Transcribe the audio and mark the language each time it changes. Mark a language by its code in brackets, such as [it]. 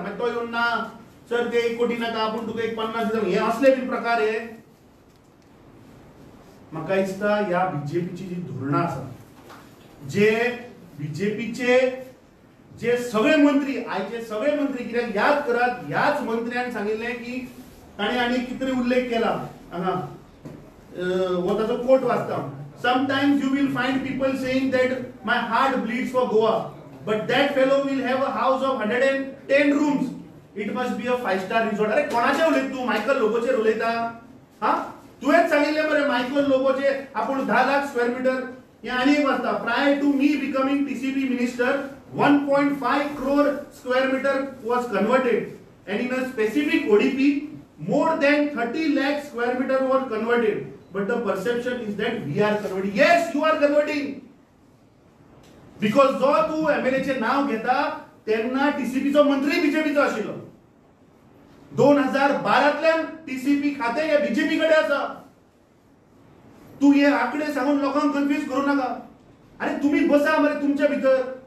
[kok] मागीर तो येवन ना सर ते 1 कोटी नाका, आपूण तुका 50 दिता. हे असले बी प्रकार हे. म्हाका दिसता ह्या बीजेपीची जी धोरणां आसा, जे बीजेपीचे जे सगळे मंत्री आयचे सगळे मंत्री, कित्याक याद करात ह्याच मंत्र्यान सांगिल्लें की ताणें आनी कितें तरी उल्लेख केला हांगा, हो ताचो कोट वाचता. [en] Sometimes you will find people saying that my heart bleeds for Goa, but that fellow will have a house of 110 rooms. It must be a 5-star resort. [kok] अरे कोणाचे उलयता तू? मायकल लोबोचेर उलयता? हा, तुवेंच सांगिल्लें मरे मायकल लोबोचे आपूण 10 लाख स्क्वेअर मीटर. हे आनी एक वाचता. [en] Prior to me becoming TCP minister, 1.5 crore square meter was converted, and in a specific ODP, more than 30 lakh square meter were converted. But the perception is that we are converting. Yes, you are converting. Because [kok] जो तू MLA चे नाव घेता तेन्ना TCPचो मंत्री बीजेपीचो आशिल्लो. 2012तल्यान TCP खाते हे बीजेपी कडे आसा. तू हे आकडे सांगून लोकांक कन्फ्यूज करू नाका. अरे तुम्ही बसा मरे तुमच्या भितर.